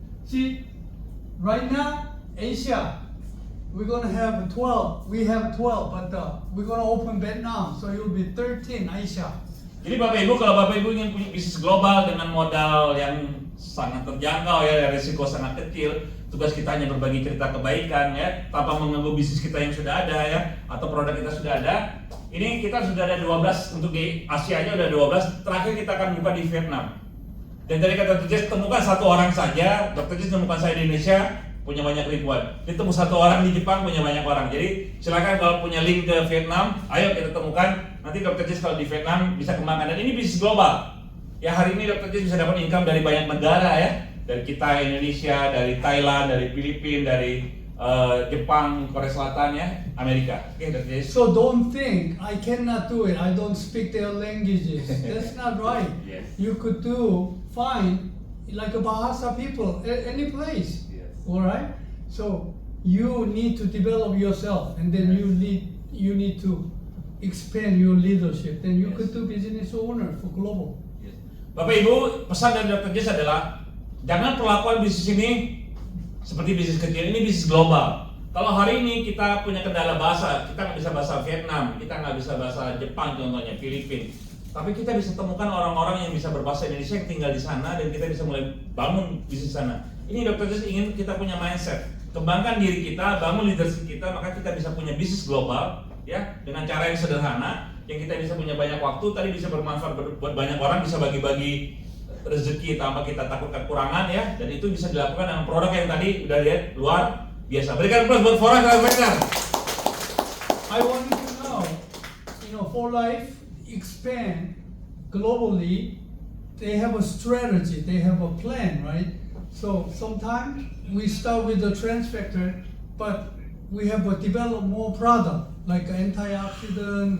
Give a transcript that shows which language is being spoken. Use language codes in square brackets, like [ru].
[en] See, right now, Asia, we're gonna have 12. We have 12, but we're gonna open Vietnam, so it will be 13 Asia. [id] Jadi Bapak Ibu, kalau Bapak Ibu ingin punya bisnis global dengan modal yang sangat terjangkau ya, risiko sangat kecil, tugas kita hanya berbagi cerita kebaikan ya, tanpa mengganggu bisnis kita yang sudah ada ya, atau produk kita sudah ada. Ini kita sudah ada 12, untuk di Asia aja udah 12, terakhir kita akan buka di Vietnam. Dan dari kata Dr. Jess temukan satu orang saja, Dr. Jess temukan saya di Indonesia, punya banyak ribuan. Ditemu satu orang di Jepang, punya banyak orang. Jadi silakan kalau punya link ke Vietnam, ayo kita temukan. Nanti Dr. Jess kalau di Vietnam bisa kembangkan. Dan ini bisnis global. Ya hari ini Dr. Jess bisa dapat income dari banyak negara ya. Dari kita, Indonesia, dari Thailand, dari Filipina, dari Jepang, Korea Selatan ya, Amerika. Oke, Dr. Jess. [en] So don't think I cannot do it. I don't speak their languages. That's not right. Yes. You could find like a Bahasa people any place. Yes. All right. So you need to develop yourself, and then you need to expand your leadership. Then you could do business owner for global. Yes. [id] Bapak Ibu, pesan dari Dr. Jess adalah jangan perlakuan bisnis ini seperti bisnis kecil, ini bisnis global. Kalau hari ini kita punya kendala bahasa, kita nggak bisa bahasa Vietnam, kita nggak bisa bahasa Jepang contohnya, Filipina. Tapi kita bisa temukan orang-orang yang bisa berbahasa Indonesia yang tinggal di sana dan kita bisa mulai bangun bisnis sana. Ini Dr. Jess ingin kita punya mindset, kembangkan diri kita, bangun leadership kita, maka kita bisa punya bisnis global ya dengan cara yang sederhana, yang kita bisa punya banyak waktu, tadi bisa bermanfaat buat banyak orang, bisa bagi-bagi rezeki tanpa kita takut kekurangan ya, dan itu bisa dilakukan dengan produk yang tadi udah lihat luar biasa. Berikan plus buat Forest Transvector. [en] I want you to know, for life expand globally. They have a strategy, they have a plan, right? So sometimes we start with the transvector, but we have to develop more product like antioxidant.